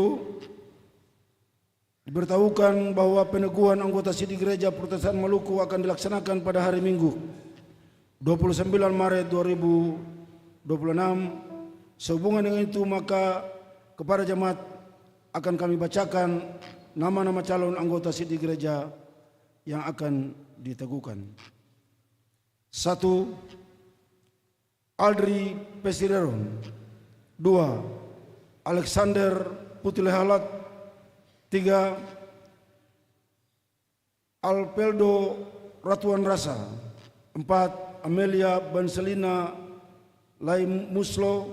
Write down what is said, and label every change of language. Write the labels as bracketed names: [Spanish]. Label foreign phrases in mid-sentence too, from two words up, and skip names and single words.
[Indonesian] Diberitahukan bahwa peneguhan anggota Sidih Gereja Protestan Maluku akan dilaksanakan pada hari Minggu 29 Maret 2026. Sehubungan dengan itu maka kepada jemaat akan kami bacakan nama-nama calon anggota Sidih Gereja yang akan diteguhkan. 1. Aldri Pesireron. 2. Alexander Putilehalat. 3. Alpeldo Ratuan Rasa. 4. Amelia Banselina Laim Muslo.